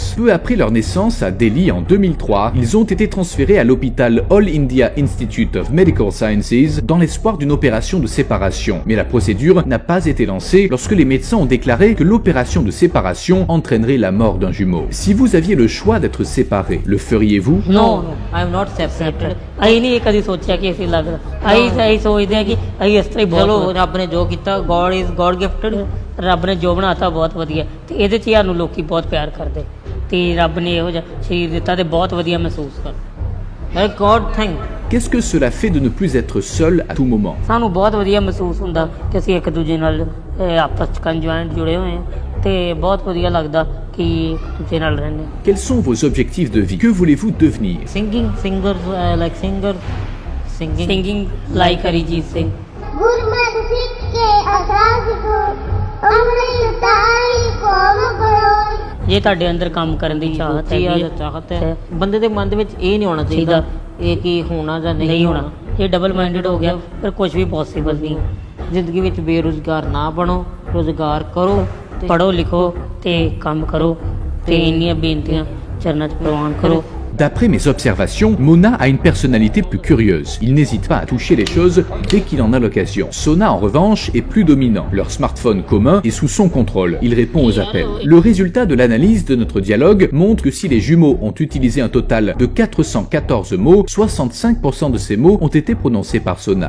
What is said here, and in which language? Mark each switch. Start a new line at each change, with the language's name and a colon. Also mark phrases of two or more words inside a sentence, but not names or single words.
French: Peu après leur naissance à Delhi en 2003, ils ont été transférés à l'hôpital All India Institute of Medical Sciences dans l'espoir d'une opération de séparation. Mais la procédure n'a pas été lancée lorsque les médecins ont déclaré que l'opération de séparation entraînerait la mort d'un jumeau. Si vous aviez le choix d'être séparés, le feriez-vous?
English: No, I am not separated.
Punjabi: ਅਸੀਂ ਨਹੀਂ ਇਹ ਕਦੀ ਸੋਚਿਆ ਕਿ ਅਸੀਂ ਲੱਗਦਾ। ਅਸੀਂ ਸੋਚਦੇ ਆ ਕਿ ਅਸੀਂ ਇਸ ਤਰ੍ਹਾਂ ਹੀ ਚਲੋ ਬਹੁਤ ਰੱਬ ਨੇ ਜੋ ਕੀਤਾ,
English: God is God gifted.
Punjabi: ਰੱਬ ਨੇ ਜੋ ਬਣਾਤਾ ਬਹੁਤ ਵਧੀਆ, ਤੇ ਇਹਦੇ 'ਚ ਹੀ ਸਾਨੂੰ ਲੋਕੀ ਬਹੁਤ ਪਿਆਰ ਕਰਦੇ, ਤੇ ਰੱਬ ਨੇ ਇਹੋ ਜਿਹਾ ਸਰੀਰ ਦਿੱਤਾ ਤੇ ਬਹੁਤ ਵਧੀਆ ਮਹਿਸੂਸ ਕਰ।
English: God thank.
French: Qu'est-ce que cela fait de ne plus être seul à tout moment?
Punjabi: ਸਾਨੂੰ ਬਹੁਤ ਵਧੀਆ ਮਹਿਸੂਸ ਹੁੰਦਾ ਕਿ ਅਸੀਂ ਇੱਕ ਦੂਜੇ ਨਾਲ ਆਪਸ 'ਚ ਕੰਜੁਆਇੰਟ ਜੁੜੇ ਹੋਏ ਹਾਂ, ਤੇ ਬਹੁਤ ਵਧੀਆ ਲੱਗਦਾ ਕਿ ਦੂਜੇ ਨਾਲ ਰਹਿੰਦੇ ਹਾਂ।
French: Quels sont vos objectifs de vie? Que voulez-vous devenir?
English: Singing, singing. Singing like Arijit Singh. गुरमत सिख के आजाद को अमृत ताई कौम करो।
Punjabi: ਜੇ ਤੁਹਾਡੇ ਅੰਦਰ ਕੰਮ ਕਰਨ ਦੀ ਚਾਹਤ ਚਾਹਤ ਹੈਗੀ ਹੈ, ਚਾਹਤ ਹੈ, ਬੰਦੇ ਦੇ ਮਨ ਦੇ ਵਿੱਚ ਇਹ ਨਹੀਂ ਹੋਣਾ ਚਾਹੀਦਾ ਇਹ ਕਿ ਹੋਣਾ ਜਾਂ ਨਹੀਂ ਹੋਣਾ। ਇਹ
English: double minded
Punjabi: ਹੋ ਗਿਆ, ਪਰ ਕੁਝ ਵੀ ਪੋਸੀਬਲ ਨਹੀਂ। ਜ਼ਿੰਦਗੀ ਵਿੱਚ ਬੇਰੁਜ਼ਗਾਰ ਨਾ ਬਣੋ, ਰੁਜ਼ਗਾਰ ਕਰੋ, ਪੜ੍ਹੋ ਲਿਖੋ ਤੇ ਕੰਮ ਕਰੋ, ਤੇ ਇੰਨੀਆਂ ਬੇਨਤੀਆਂ ਚਰਨਾਂ 'ਚ ਪ੍ਰਵਾਨ ਕਰੋ।
French: D'après mes observations, Mona a une personnalité plus curieuse. Il n'hésite pas à toucher les choses dès qu'il en a l'occasion. Sona, en revanche, est plus dominant. Leur smartphone commun est sous son contrôle. Il répond aux appels. Le résultat de l'analyse de notre dialogue montre que si les jumeaux ont utilisé un total de 414 mots, 65% de ces mots ont été prononcés par Sona.